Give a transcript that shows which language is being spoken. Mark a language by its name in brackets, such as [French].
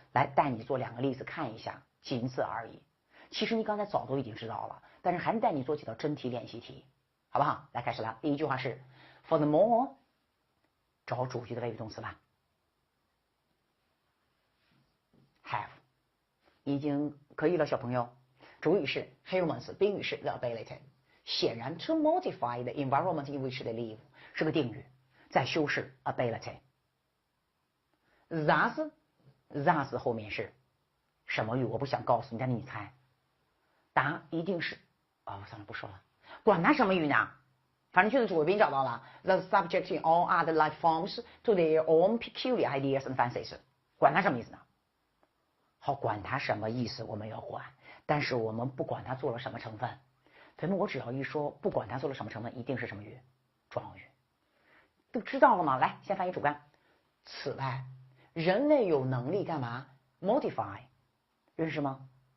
[Chinese] 来带你做2个例子看一下，仅此而已。其实你刚才早都已经知道了，但是还带你做几道真题练习题，好不好？来开始了，第一句话是 Furthermore， 找主句的谓语动词吧。 Have 已经可以了，小朋友。主语是 humans， 宾语是 the ability。显然 [English] to modify the environment in which they live [Chinese] 是个定语，在修饰 ability。thus 后面是什么语？我不想告诉你，但是你猜，答案一定是算了不说了，管它什么语呢？反正句子主谓宾找到了 [English] ，the subject in all other life forms to their own peculiar ideas and fancies。 [Chinese] 管它什么意思呢？好，管它什么意思我们要管，但是我们不管它做了什么成分。同学们，我只要一说不管它做了什么成分，一定是什么语？状语。都知道了吗？来，先翻译主干。此外，人类有能力干嘛 ？modify， 认识吗？